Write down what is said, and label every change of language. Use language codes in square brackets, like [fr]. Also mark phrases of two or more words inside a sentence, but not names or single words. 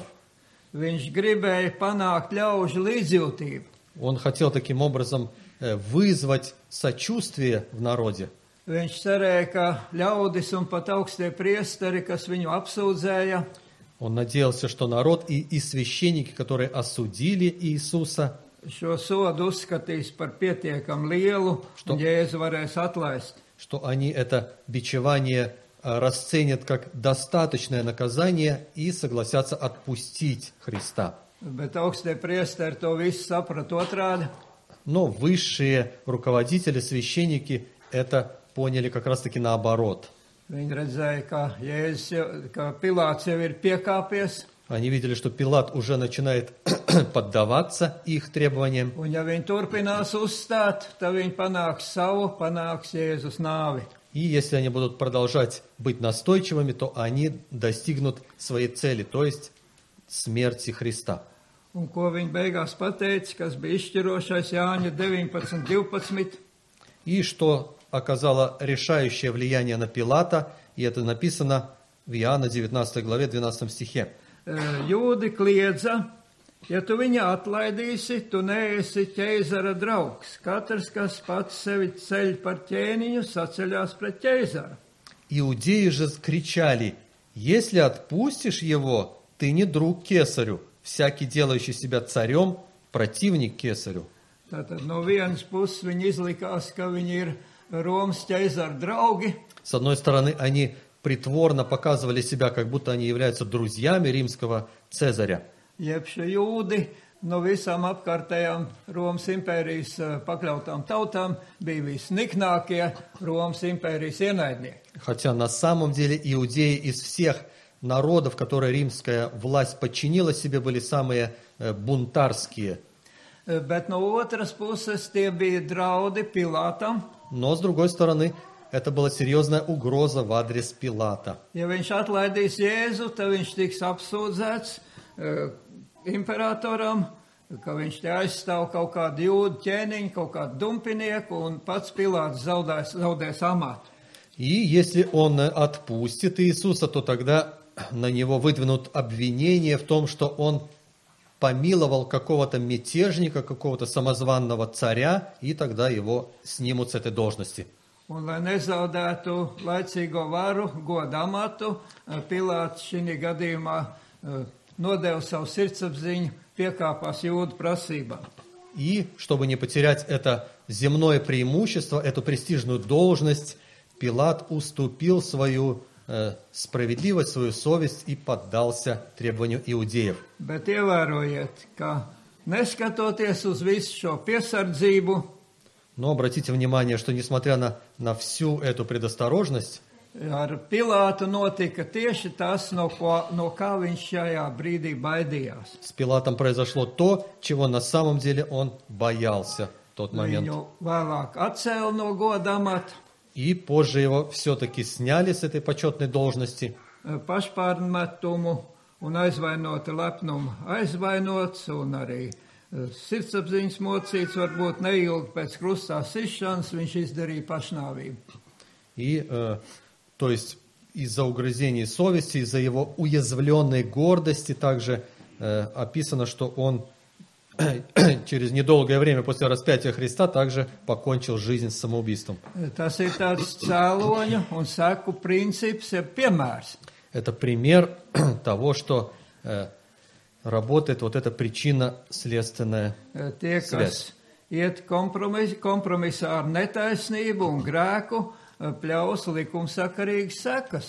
[lv] Viņš gribēja panākt ļaužu līdzjūtību. [ru] Он хотел таким образом вызвать сочувствие в народе. [lv] Viņš cerēja, ka ļaudis un pat augstie priesteri, kas viņu apsūdzēja, [ru] Он надеялся, что народ и священники, которые осудили Иисуса, [lv] šo sodu uzskatīs par pietiekam lielu, [ru] Что? [lv] un Jēzu varēs atlaist. [ru] что они это бичевание расценят как достаточное наказание и согласятся отпустить Христа. [lv] Bet augstie priesteri to visu saprata otrādi. [ru] Но высшие руководители, священники это поняли как раз-таки наоборот. [lv] Viņi redzēja, ka Pilāts jau ir piekāpies, [ru] Они видели, что Пилат уже начинает поддаваться их требованиям. [lv] un ja viņi turpinās uzstāt, tad viņi panāks savu, panāks Jēzus nāvi. [ru] И если они будут продолжать быть настойчивыми, то они достигнут своей цели, то есть смерти Христа. [lv] Un ko viņi beigās pateica, kas bija izšķirošais Jāņa 19:12. [ru] И что оказало решающее влияние на Пилата, и это написано в Иоанна 19 главе 12 стихе. [lv] Jūdi kliedza, ja tu viņu atlaidīsi, tu neesi ķeizara draugs. Katrs, kas pats sevi ceļ par ķēniņu, saceļās pret ķeizaru. [ru] Иудеи же кричали: «Если отпустишь его, ты не друг кесарю, всякий делающий себя царем, противник кесарю». [lv] Tātad no vienas puses viņi izlikās, ka viņi ir Romas ķeizara draugi, [ru] С одной стороны, они притворно показывали себя, как будто они являются друзьями римского Цезаря. [lv] jeb šie jūdi no visām apkārtējām Romas impērijas pakļautām tautām bija visniknākie Romas impērijas ienaidnieki. [ru] Хотя на самом деле иудеи из всех народов, которые римская власть подчинила себе, были самые бунтарские. [lv] Bet no otras puses tie bija draudi Pilātam. [ru] Но, с другой стороны, это была серьезная угроза в адрес Пилата. [lv] Ja viņš atlaidīs Jēzu, tad viņš tiks apsūdzēts imperatoram, ka viņš te aizstāv kaut kādu jūdu ķēniņu, kaut kādu dumpinieku, un pats Pilāts zaudēs amatu. [ru] И если он отпустит Иисуса, то тогда на него выдвинут обвинение в том, что он помиловал какого-то мятежника, какого-то самозванного царя, и тогда его снимут с этой должности. [lv] Un, lai nezaudētu laicīgo varu, godu amatu, Pilāts šī gadījumā nodeva savu sirdsapziņu, piekāpās jūdu prasībām. [ru] И, чтобы не потерять это земное преимущество, эту престижную должность, Пилат уступил свою справедливость, свою совесть и поддался требованию иудеев. [lv] Bet ievērojiet, ka neskatoties uz visu šo piesardzību, [ru] Но обратите внимание, что несмотря на всю эту предосторожность, [lv] ar Pilātu notika tieši tas, no kā viņš šajā brīdī baidījās. [ru] с Пилатом произошло то, чего на самом деле он боялся в тот момент. [lv] Viņu vēlāk atcēla no goda amata, [ru] И позже его все-таки сняли с этой почетной должности. [lv] pašpārmetumu un aizvainota lepnumu aizvainots un arī sirdsapziņas mocīts, varbūt neilgi pēc krustā sišanas viņš izdarīja pašnāvību. [ru] И, то есть, из-за угрызений совести, из-за его уязвленной гордости также описано, что он через недолгое время после распятия Христа также покончил жизнь самоубийством. [lv] Tas ir tāds cēloņu un seku princips, ja piemērs. [ru] Это пример того, что работает вот эта причинно-следственная [lv] Tie, [ru] связь. [lv] kas iet kompromisā ar netaisnību un grēku, pļaus likumsakarīgas sekas.